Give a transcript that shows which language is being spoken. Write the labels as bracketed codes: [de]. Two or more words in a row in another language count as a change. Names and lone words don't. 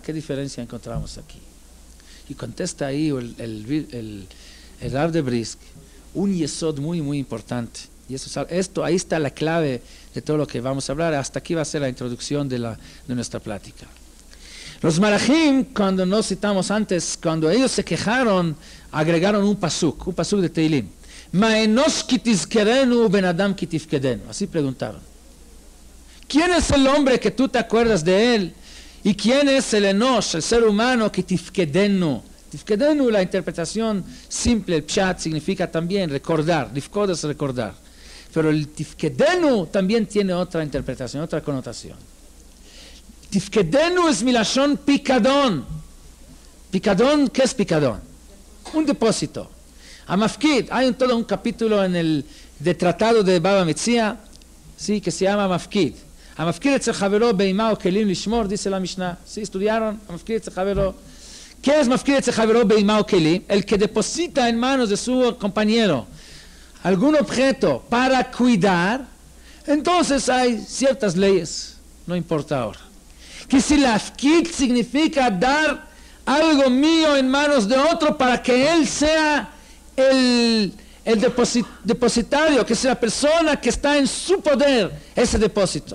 [es] ¿Qué diferencia encontramos aquí? Y contesta ahí el Rav de Brisk un yesod muy muy importante. Y ahí está la clave de todo lo que vamos a hablar. Hasta aquí va a ser la introducción de nuestra plática. Los malachim, cuando nos citamos antes, cuando ellos se quejaron, agregaron un pasuk de Teilim. [he] מה אנוש כי תזכרנו בן אדם כי תפקדנו. [es] Así preguntaron. ¿Quién es el hombre que tú te acuerdas de él? ¿Y quién es el enosh, el ser humano, kitifkedenu? Tifkedenu, la interpretación simple, el pshat, significa también recordar. Lifkod es recordar. Pero el tifkedenu también tiene otra interpretación, otra connotación. Tifkedenu es [he] מלשון פקדון. [es] Picadón, ¿qué es picadón? Un depósito. Amafkid, hay todo un capítulo en el tratado de Baba Metzia, sí, que se llama Amafkid. [he] המפקיד אצל חברו בהמה או כלים לשמור, [es] dice la Mishnah. Sí, estudiaron [he] המפקיד אצל חברו. [es] ¿Qué es [he] מפקיד אצל חברו בהמה או כלים? [es] El que deposita en manos de su compañero algún objeto para cuidar. Entonces hay ciertas leyes, no importa ahora. Que si la afkid significa dar algo mío en manos de otro para que él sea el depositario, que sea la persona que está en su poder ese depósito.